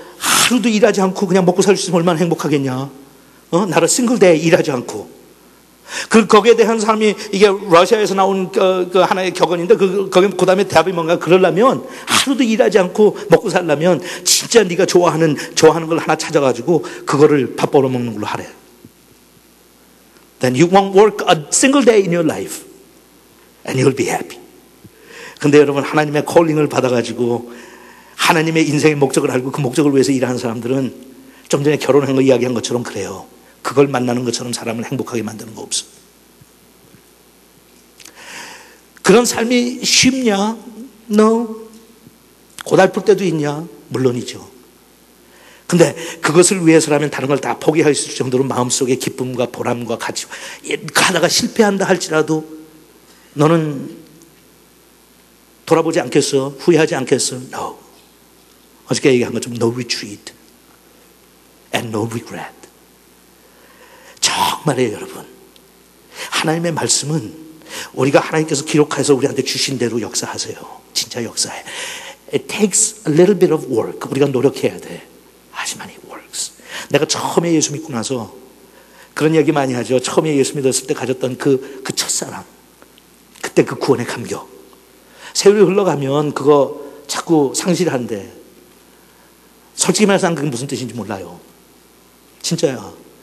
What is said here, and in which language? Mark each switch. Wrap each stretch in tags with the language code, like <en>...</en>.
<ko>하루도 일하지 않고 그냥 먹고 살 수 있으면 얼마나 행복하겠냐. 나를 싱글데이 일하지 않고. 거기에 대한 사람이 이게 러시아에서 나온 그 하나의 격언인데 그 다음에 답이 뭔가 그러려면 하루도 일하지 않고 먹고 살려면 진짜 네가 좋아하는 걸 하나 찾아가지고 그거를 밥 벌어 먹는 걸로 하래.</ko> <en>then you won't work a single day in your life and you'll be happy.</en> <ko>근데 여러분, 하나님의 콜링을 받아가지고 하나님의 인생의 목적을 알고 그 목적을 위해서 일하는 사람들은 좀 전에 결혼한 거 이야기한 것처럼 그래요. 그걸 만나는 것처럼 사람을 행복하게 만드는 거 없어. 그런 삶이 쉽냐? No. 고달플 때도 있냐? 물론이죠. 근데 그것을 위해서라면 다른 걸 다 포기할 수 있을 정도로 마음속에 기쁨과 보람과 가치, 하다가 실패한다 할지라도 너는 돌아보지 않겠어? 후회하지 않겠어? No. 어저께 얘기한 것처럼</ko> <en>no retreat and no regret.</en> <ko>정말이에요, 여러분. 하나님의 말씀은 우리가 하나님께서 기록해서 우리한테 주신 대로 역사하세요. 진짜 역사해.</ko> <en>It takes a little bit of work.</en> <ko>우리가 노력해야 돼. 하지만</ko> <en>it works.</en> <ko>내가 처음에 예수 믿고 나서 그런 얘기 많이 하죠. 처음에 예수 믿었을 때 가졌던 그 첫사랑. 그때 그 구원의 감격. 세월이 흘러가면 그거 자꾸 상실한데 솔직히 말해서 그게 무슨 뜻인지 몰라요. 진짜야.</ko>